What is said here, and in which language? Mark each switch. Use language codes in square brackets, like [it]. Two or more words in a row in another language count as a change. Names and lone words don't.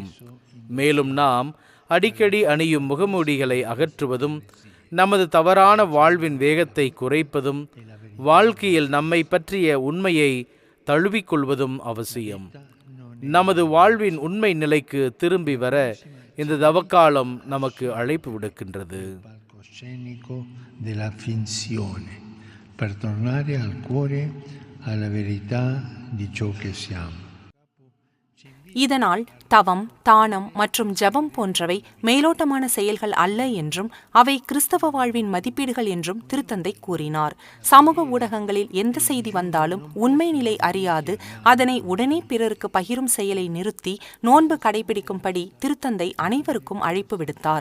[ta] மேலும் நாம் அடிக்கடி அணியும் முகமூடிகளை அகற்றுவதும், நமது தவறான வாழ்வின் வேகத்தை குறைப்பதும், வாழ்க்கையில் நம்மை பற்றிய உண்மையை தழுவிக்கொள்வதும் அவசியம். நமது வாழ்வின் உண்மை நிலைக்கு திரும்பி வர இந்த தவக்காலம் நமக்கு அழைப்பு விடுக்கின்றது. [it] della finzione per tornare al cuore alla verità di ciò che siamo. [ta] இதனால் தவம், தானம் மற்றும் ஜெபம் போன்றவை மேலோட்டமான செயல்கள் அல்ல என்றும் அவை கிறிஸ்தவ வாழ்வின் மதிப்பீடுகள் என்றும் திருத்தந்தை கூறினார். சமூக ஊடகங்களில் எந்த செய்தி வந்தாலும் உண்மை நிலை அறியாது அதனை உடனே பிறருக்கு பகிரும் செயலை நிறுத்தி நோன்பு கடைபிடிக்கும்படி திருத்தந்தை அனைவருக்கும் அழைப்பு விடுத்தார்.